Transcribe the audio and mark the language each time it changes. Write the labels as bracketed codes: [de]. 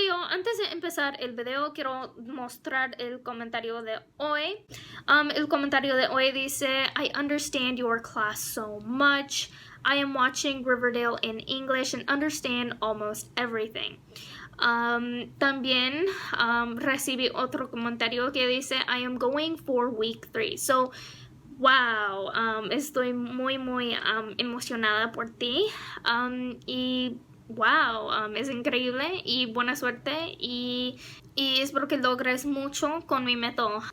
[es] antes de empezar el video, quiero mostrar el comentario de hoy. El comentario de hoy dice, [en] I understand your class so much. I am watching Riverdale in English and understand almost everything. [es] También recibí otro comentario que dice, [en] I am going for week 3. [es] So, wow, estoy muy emocionada por ti. Y wow, es increíble y buena suerte y espero que logres mucho con mi método.